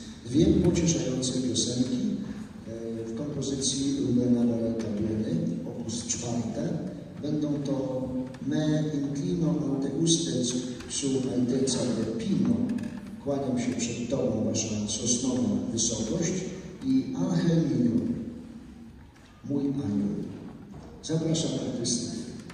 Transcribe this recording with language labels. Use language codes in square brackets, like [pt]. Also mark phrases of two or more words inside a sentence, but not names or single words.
[pl] dwie pocieszające piosenki w kompozycji Rubena Barreta Dueny, opus 4. Będą to Me inclino ante usted su altezza del pino, kłaniam się przed Tobą, Wasza sosnowa wysokość, i Angel Mio, mój anioł. Zapraszam artystów.